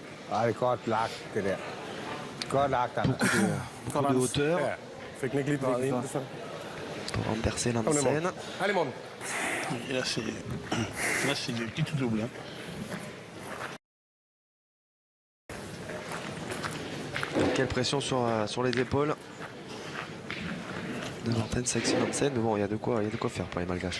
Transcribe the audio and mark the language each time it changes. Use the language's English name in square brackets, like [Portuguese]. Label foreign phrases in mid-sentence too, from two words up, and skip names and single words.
[Danish] Ej, det er godt lagt, det der. Godt lagt, Anders. [French] Beaucoup de hauteur [Danish] Ja, fik den ikke lige drejet ind. Så. [French] pour renverser [Danish] Kom, det er Nansen. Morten. [French] Allez, Morten. Et là, c'est du petit tout double. Hein. Quelle pression sur les épaules de Morten Sexy Nansen. Mais bon, il y a de quoi faire pour les Malgaches là.